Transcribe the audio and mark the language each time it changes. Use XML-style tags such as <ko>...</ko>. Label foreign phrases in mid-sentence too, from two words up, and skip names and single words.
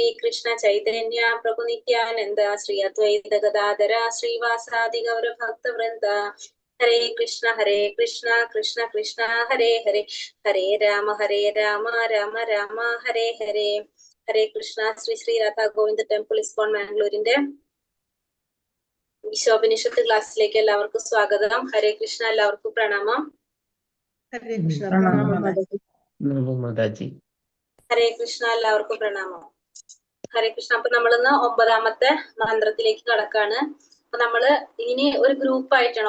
<ml>Krishna Chaitanya Prabhu Nityananda Sri Advaita Gadadara Sri Vasadi Gaura Bhakta Vrinda Hare Krishna Krishna Krishna Hare Hare Hare Rama Rama Rama Hare Hare Hare Krishna Sri Sri Radha Govinda Temple ISKCON Mangalore വിശ്വോപനിഷത്ത് ക്ലാസ്സിലേക്ക് എല്ലാവർക്കും സ്വാഗതം. ഹരേ കൃഷ്ണ, എല്ലാവർക്കും പ്രണാമം. ഹരേ കൃഷ്ണ. ഹരേ കൃഷ്ണ, എല്ലാവർക്കും പ്രണാമം. ഹരേ കൃഷ്ണ. അപ്പൊ നമ്മളിന്ന് 9ാമത്തെ മന്ത്രത്തിലേക്ക് കടക്കാണ്. അപ്പൊ നമ്മള് ഇനി ഒരു ഗ്രൂപ്പ് ആയിട്ടാണ്.</ml>